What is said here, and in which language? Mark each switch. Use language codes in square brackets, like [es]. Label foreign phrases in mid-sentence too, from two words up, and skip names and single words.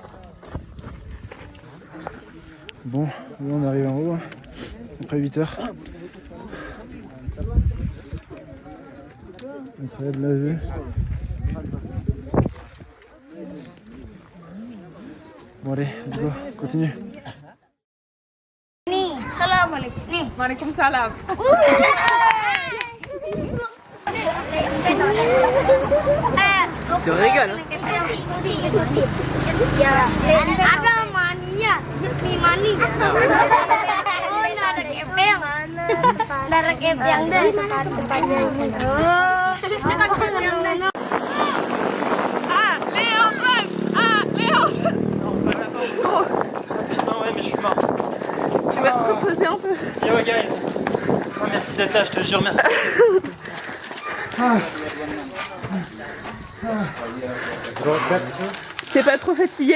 [fr] Bon, là on arrive en haut, après 8 heures. Incroyable la vue. Bon allez, [en] let's go, continue. [ar] سلام عليكم. [id] Nih. [ar] Waalaikumsalam. [fr] Il se régale. [id] Ada mania, sepi mani. Oh, ada kepeng. Ada kepeng deh. Oh, ada kepeng deh. [fr] Ah, Léo, bref. Ah, Léo. Putain, ouais, mais je suis mort. Tu vas te reposer un peu. [en] Yo, guys. [fr] Oh, merci d'être là, je te jure, merci. T'es pas trop fatigué?